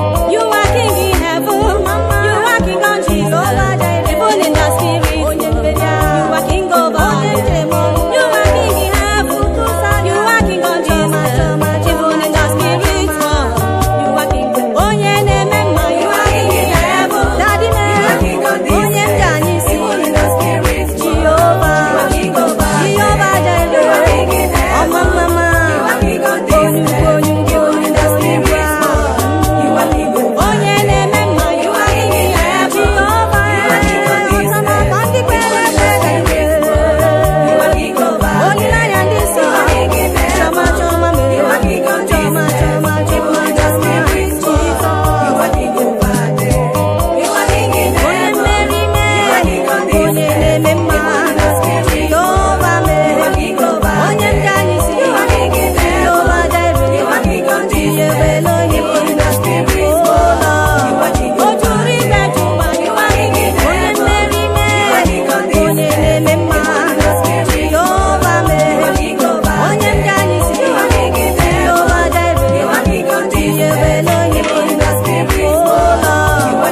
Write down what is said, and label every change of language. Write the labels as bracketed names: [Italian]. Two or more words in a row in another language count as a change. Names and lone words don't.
[English] You are king in heaven. You are king on Jesus. Even in the spirit. You are king over all. You are king in heaven. You are king on Jesus. Even in the spirit. You are king. [Igbo] Onye na-eme mma. [English] You are king in heaven. Daddy man. [Igbo] Onye m ji anyị si. Jehovah. Jehovah Jireh. Ọma mma mma. Onye ukwu, onye ukwu, onye ukwu. Onye na-eme mma. [English] You are king in heaven. Jehovah. [Igbo] Ọma mma ndị kwere ekwe. Olileanya ndị nsọ. Chọma, chọma, mere. Chọma, chọma, chọma, chọma. Onye mmeri mee. Onye na-eme mma. Jehova mee. Onye nke anyị si. Jehova Jireh. Jehova Elohim. [English] Oh Lord. [Igbo] O juru igwe ju ụwa. Onye mmeri mee. Onye na-eme mma. Jehova mee. Onye nke anyị si. Jehova Jireh. Jehova Elohim. [English] Oh Lord.